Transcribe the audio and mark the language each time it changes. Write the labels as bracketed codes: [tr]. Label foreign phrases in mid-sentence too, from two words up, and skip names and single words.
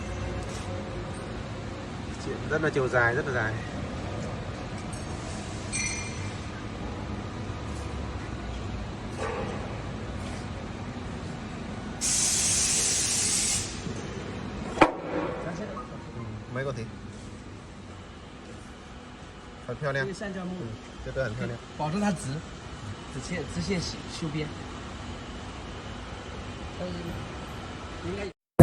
[vi] Rất là chiều dài, rất là dài. Mấy con gì? [zh] 很漂亮。橡胶木，这个很漂亮，保证它直线修边。应该。